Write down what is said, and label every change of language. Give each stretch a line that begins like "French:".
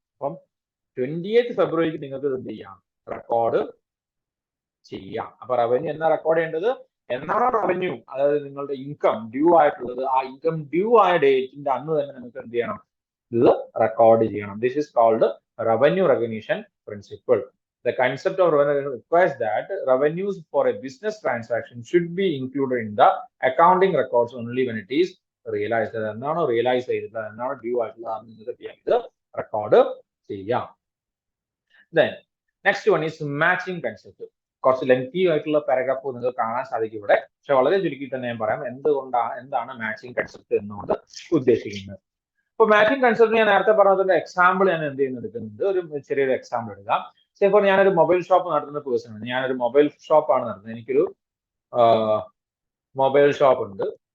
Malayalam: അപ്പം 28 ഫെബ്രുവരിക്ക് നിങ്ങൾക്ക് ഇത് എന്ത് ചെയ്യാം, റെക്കോർഡ് ചെയ്യാം. അപ്പൊ റവന്യൂ എന്നാ റെക്കോർഡ് ചെയ്യേണ്ടത്, എന്നാണോ റവന്യൂ, അതായത് നിങ്ങളുടെ ഇൻകം ഡ്യൂ ആയിട്ടുള്ളത്, ആ ഇൻകം ഡ്യൂ ആയ ഡേറ്റിന്റെ അന്ന് തന്നെ നിങ്ങൾക്ക് എന്ത് ചെയ്യണം, ഇത് റെക്കോർഡ് ചെയ്യണം.
English: This is called revenue recognition principle. The concept of revenue requires that revenues for a business transaction should be included in the accounting records only when it is realized.
Malayalam: എന്നാണോ realise ചെയ്തിട്ടുള്ളത്, എന്നാണോ due ആയിട്ടുള്ളത്, നിങ്ങൾക്ക് ഇത് record ചെയ്യാം.
English: Then next one is matching concept.
Malayalam: കുറച്ച് lengthy ആയിട്ടുള്ള paragraph നിങ്ങൾക്ക് കാണാൻ സാധിക്കും ഇവിടെ, പക്ഷെ വളരെ ചുരുക്കി തന്നെ ഞാൻ പറയാം എന്താണ് മാച്ചിങ് കൺസെപ്റ്റ് എന്നുകൊണ്ട് ഉദ്ദേശിക്കുന്നത്. ഇപ്പൊ മാച്ചിങ് കൺസെപ്റ്റ് ഞാൻ നേരത്തെ പറഞ്ഞതിന്റെ എക്സാമ്പിൾ ഞാൻ എന്ത് ചെയ്യുന്നു എടുക്കുന്നുണ്ട്, ഒരു ചെറിയൊരു എക്സാമ്പിൾ എടുക്കാം. ഇപ്പോൾ ഞാനൊരു മൊബൈൽ ഷോപ്പ് നടത്തുന്ന പേഴ്സൺ ആണ്, ഞാനൊരു മൊബൈൽ ഷോപ്പാണ് നടത്തുന്നത്, എനിക്കൊരു മൊബൈൽ ഷോപ്പ് ഉണ്ട്.